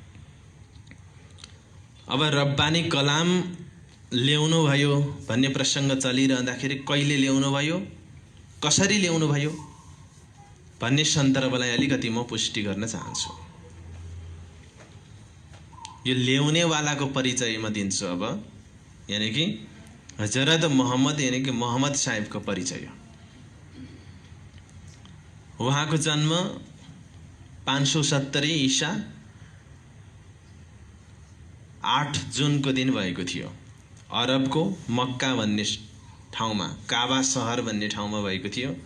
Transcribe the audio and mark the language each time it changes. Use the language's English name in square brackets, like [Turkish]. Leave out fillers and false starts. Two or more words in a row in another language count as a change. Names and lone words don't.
[Nepali] अब रब्बानी कलाम ल्याउनु भयो भन्ने प्रसङ्ग चलिरहँदाखेरि कहिले ल्याउनु भयो, कसरी ल्याउनु भयो भन्ने सन्दर्भलाई अलिकति म पुष्टि गर्न चाहन्छु। यो ल्याउनेवालाको परिचय म दिन्छु अब, यानी कि हजरत मोहम्मद यानी कि मोहम्मद साहेबको परिचय। उहाँको जन्म 570 ईसा 8 जुनको दिन भएको थियो। अरबको मक्का भन्ने ठाउँमा, काबा सहर भन्ने ठाउँमा भएको थियो।